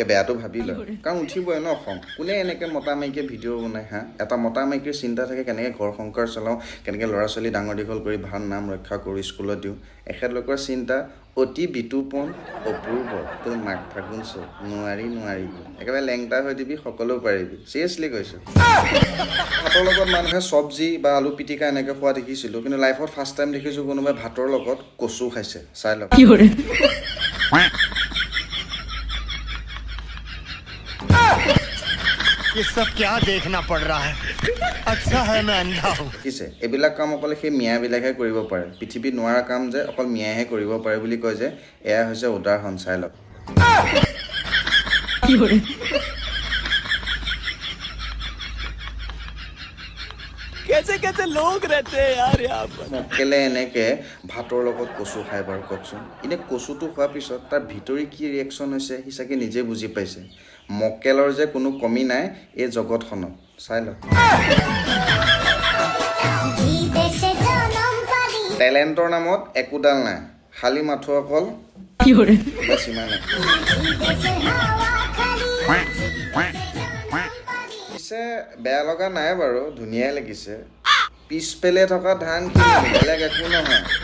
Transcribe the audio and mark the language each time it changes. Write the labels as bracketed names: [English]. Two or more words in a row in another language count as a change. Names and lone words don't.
[Assamese] বেয়াটো ভাবি লয় কাৰণ উঠিবই ন খং কোনে এনেকৈ মতা মাইকীয়ে ভিডিঅ' বনায় হা এটা মতা মাইকীৰ চিন্তা থাকে কেনেকৈ ঘৰ সংসাৰ চলাওঁ কেনেকৈ ল'ৰা ছোৱালী ডাঙৰ দীঘল কৰি ভাল নাম ৰক্ষা কৰোঁ স্কুলত দিওঁ এখেতলোকৰ চিন্তা অতি বিতুপন অপূৰ্ব তোৰ মাক ফাগুঞ্চ নোৱাৰি নোৱাৰিবি একেবাৰে লেংটা হৈ দিবি সকলো পাৰিবি চিৰিয়াছলি কৈছোঁ ভাতৰ লগত মানুহে চব্জি বা আলু পিটিকা এনেকৈ খোৱা দেখিছিলোঁ কিন্তু লাইফত [English] first time [Assamese] দেখিছোঁ কোনোবাই ভাতৰ লগত কচু খাইছে চাই লওক [Hindi] ये सब क्या देखना पड़ रहा है अच्छा है मैं अंधा हूँ [Assamese] দেখিছে এইবিলাক কাম অকল সেই মিয়াবিলাকহে কৰিব পাৰে পৃথিৱীত নোৱাৰা কাম যে অকল মিয়াহে কৰিব পাৰে বুলি কয় যে এয়া হৈছে উদাহৰণ চাই লওক [Hindi] कैसे कैसे लोग रहते हैं यार यहाँ पर [Assamese] মক্কেলে এনেকৈ ভাতৰ লগত কচু খাই বাৰু কওকচোন এনে কচুটো খোৱাৰ পিছত তাৰ ভিতৰি কি ৰিয়েকশ্যন হৈছে সি চাগে নিজে বুজি পাইছে মক্কেলৰ যে কোনো কমি নাই এই জগতখনত চাই লওক টেলেণ্টৰ নামত একোডাল নাই খালী মাথো অকল সীমা নাই পিছে বেয়া লগা নাই বাৰু ধুনীয়াই লাগিছে পিছফালে থকা ধানখিনি বেলেগ একো নহয়